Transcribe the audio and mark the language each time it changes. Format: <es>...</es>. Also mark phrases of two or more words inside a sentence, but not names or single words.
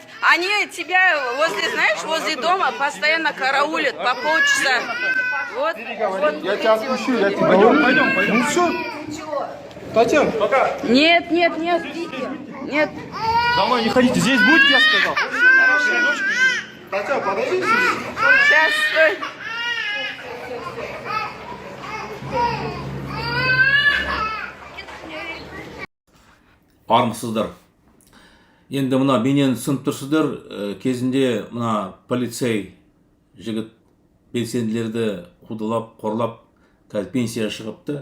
<ru>Они тебя возле дома постоянно караулят по полчаса. Вот. Я тебя отпущу, я тебе говорю. Пойдем. Ну все. Татьяна, пока. Нет. Нет. Домой не ходите, здесь будете, я сказал. Хотя, подождите. Сейчас, стой.</ru> <kk>Армысыздар. Енді мына менен түсініп тұрсыздар, кезінде мына полицей жігіт белсенділерді қудалап, қорлап, қазір пенсияға шығыпты.</kk>